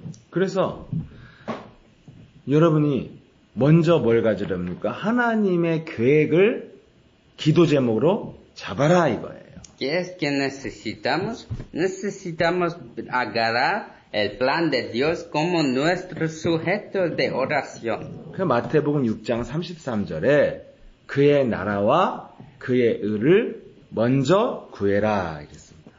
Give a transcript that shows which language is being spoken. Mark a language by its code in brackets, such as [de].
[ko] 그래서 여러분이 먼저 뭘 가지렵니까? 하나님의 계획을 기도 제목으로 잡아라 이거예요. [es] ¿Qué es que necesitamos? Necesitamos agarrar el plan de Dios como nuestro sujeto de oración. [ko] 그 마태복음 6장 33절에 그의 나라와 그의 의를 먼저 구해라 이랬습니다.